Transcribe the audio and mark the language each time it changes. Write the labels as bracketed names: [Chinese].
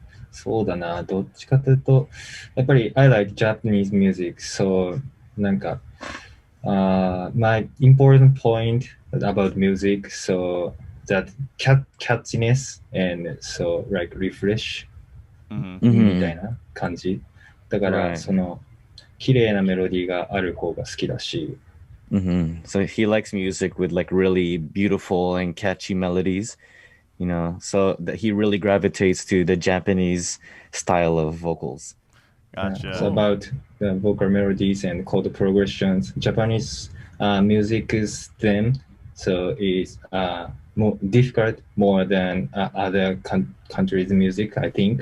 [Japanese] そうだな、どっちかというと、やっぱり [English] I like Japanese music, so [Japanese] なんか、 [English] my important point about music, so that catchiness and so like refresh [Japanese] みたいな感じ。だから、その綺麗なメロディーがある方が好きだし。 [English] So he likes music with like really beautiful and catchy melodies, so that he really gravitates to the Japanese style of vocals. Gotcha. So about the vocal melodies and chord progressions, Japanese music is then so is more difficult more than other countries' music, I think.